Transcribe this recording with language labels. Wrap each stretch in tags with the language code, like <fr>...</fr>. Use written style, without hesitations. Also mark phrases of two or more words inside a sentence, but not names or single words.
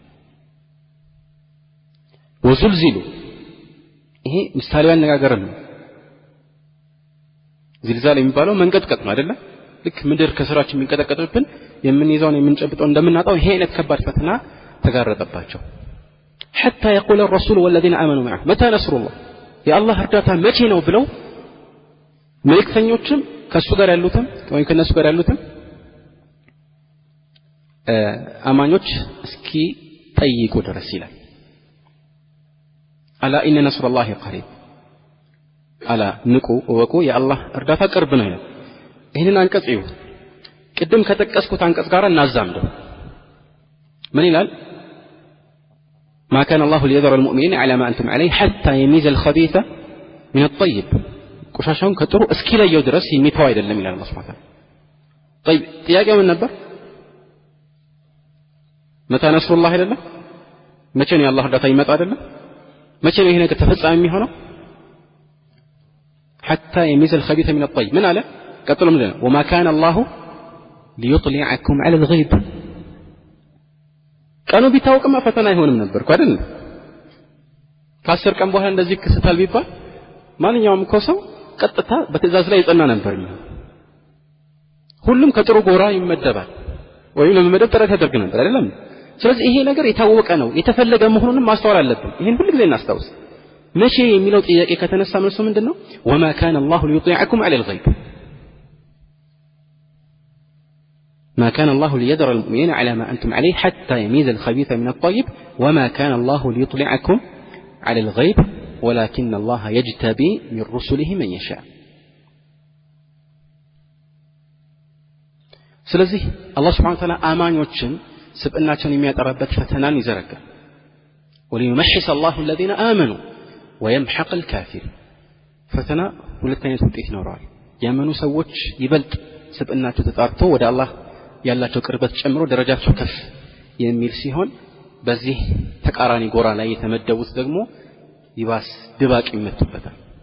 <am>ወዙልዚሉ ይሄ ምሳሌው አነጋገር ነው ዝልዛል የሚባለው መንቀጥቀጥ ነው አይደለ ልክ ምድር ከስራችን የሚንቀጠቀጥብን የምንይዛውን የምንጨብጠው እንደምናጣው ይሄ አይነት ከባድ ፈተና ተጋረጠባቸው</am> <ar>حتى يقول الرسول والذين آمنوا معه متى نصر الله</ar> <am>يا الله እርዳታ መቼ ነው ብለው መልእክተኞችም ከሱ ጋር ያሉትም ወይ ከነሱ ጋር ያሉትም አማኞች እስኪ ጠይቁ ድረስ ይላል</am> <ar>ألا إن نصر الله قريب</ar> <am>አላ ንቁ ወቁ የአላህ እርዳታ ቅርብ ነው ይላል። ይህንን አንቀጽ እዩ ቅድም ከጠቀስኩት አንቀጽ ጋር እናዛምደው። ምን ይላል?</am> <ar>ما كان الله ليذر المؤمنين على ما أنتم عليه حتى يميز الخبيث من الطيب</ar> <am>ቆሻሻውን ከጥሩ እስኪለየው ድረስ የሚተው አይደለም ይላል አላህ</am> <ar>سبحانه وتعالى። طيب</ar> <am>ጥያቄው ምን ነበር?</am> <ar>متى نصر الله አይደለም?</ar> <am>መቼ ነው የአላህ እርዳታ ይመጣ አይደለም? መቼ ነው ይሄ ነገር ተፈጻሚ የሚሆነው?</am> <ar>حتى يميز الخبيث من الطيب</ar> <am>ምን አለ? ቀጥሎ ምን ነው?</am> <ar>وما كان الله ليطلعكم على الغيب</ar> <am>ቀኑ ቢታወቅማ ፈተና አይሆንም ነበር አይደል? ከ10 ቀን በኋላ እንደዚህ ክስተታል ቢባል ማንኛውም ሰው ቀጥታ በትዕዛዝ ላይ ይጸና ነበር። ሁሉም ከጥሩ ጎራ ይመደባል ወይም ለመመደብ ጥረት ያደርግ ነበር አይደለም? ስለዚህ ይሄ ነገር የታወቀ ነው የተፈለገ መሆኑንም ማስተዋል አለብን። ይሄን ሁሉ ጊዜ እናስታውስ። መቼ የሚለው ጥያቄ ከተነሳ መልሱ ምንድነው?</am> <ar>وما كان الله ليطيعكم على الغيب ما كان الله ليذر المؤمنين على ما أنتم عليه حتى يميز الخبيث من الطيب وما كان الله ليطلعكم على الغيب ولكن الله يجتبي من رسله من يشاء.</ar> <am>ስለዚህ አላህ</am> <ar>سبحانه وتعالى</ar> <am>አማኞችን ስብዕናቸውን የሚያጠራበት ፈተናን ይዘረጋል።</am> <ar>وليمحص الله الذين آمنوا ويمحق الكافر</ar> <am>ፈተና ሁለት አይነት ውጤት ይኖረዋል። ያመኑ ሰዎች ይበልጥ ስብዕናቸው ተጣርቶ ወደ አላህ ያላቸው ቅርበት ጨምሮ ደረጃቸው ከፍ የሚል ሲሆን በዚህ ተቃራኒ ጎራ ላይ የተመደቡት ደግሞ ይባስ ድባቅ ይመቱበታል።</am>